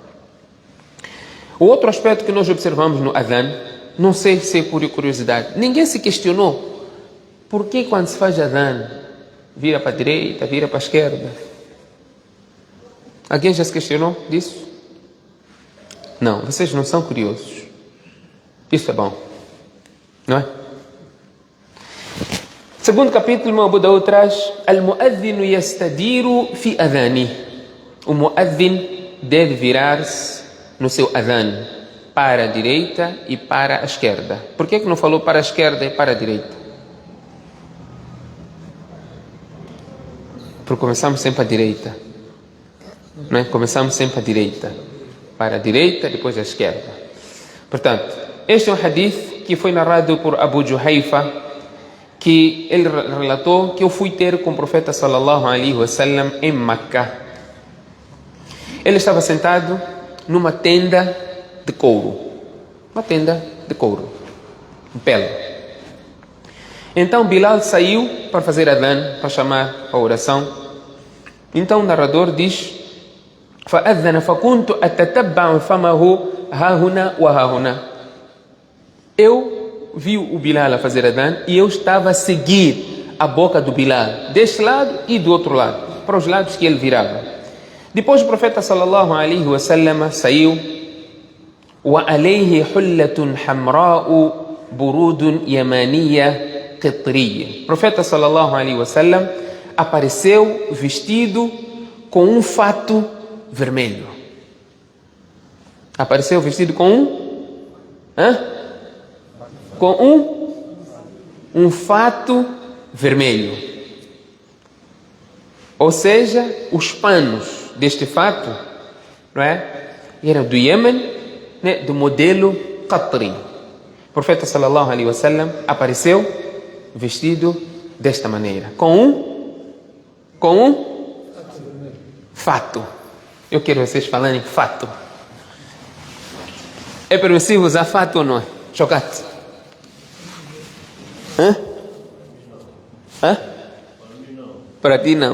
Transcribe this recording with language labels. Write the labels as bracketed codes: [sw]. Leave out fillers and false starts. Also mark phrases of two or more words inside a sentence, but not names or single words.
[pt] O outro aspecto que nós observamos no Adhan, não sei se é por curiosidade, ninguém se questionou por que quando se faz Adhan vira para a direita, vira para a esquerda. Alguém já se questionou disso? Não, vocês não são curiosos. Isso é bom, não é? Segundo capítulo, [ar] Abu Daud traz المؤذن يستدير في أذانه. [pt] O Mu'adhin deve virar-se no seu adhan para a direita e para a esquerda. Por que não falou para a esquerda e para a direita? Porque começamos sempre à direita. Não é? Começamos sempre à direita. Para a direita, depois à esquerda. Portanto, este é um hadith que foi narrado por Abu Juhayfa, que ele relatou que eu fui ter com o profeta [ar] صلى الله عليه وسلم [pt] em Makkah. Ele estava sentado numa tenda de couro. Uma tenda de couro. De pele. Então Bilal saiu para fazer adhan, para chamar a oração. Então o narrador diz: [ar] فأذن فكنت أتتبع فمه ها هنا وها هنا. [pt] Eu vi o Bilal a fazer adhan e eu estava a seguir a boca do Bilal, deste lado e do outro lado, para os lados que ele virava. Depois o profeta [ar] صلى الله عليه وسلم [pt] saiu. [ar] وعليه حلة حمراء برود يمانية قطرية. [pt] O profeta [ar] صلى الله عليه وسلم [pt] apareceu vestido com um fato vermelho. Apareceu vestido com um fato vermelho. Ou seja, os panos deste fato, não é? Eram do Iêmen, né? Do modelo Qatri. O profeta [ar] صلى الله عليه وسلم [pt] apareceu vestido desta maneira, com um fato. Eu quero vocês falarem fato. É permissível usar fato ou não é? Chocolate. Para ti não.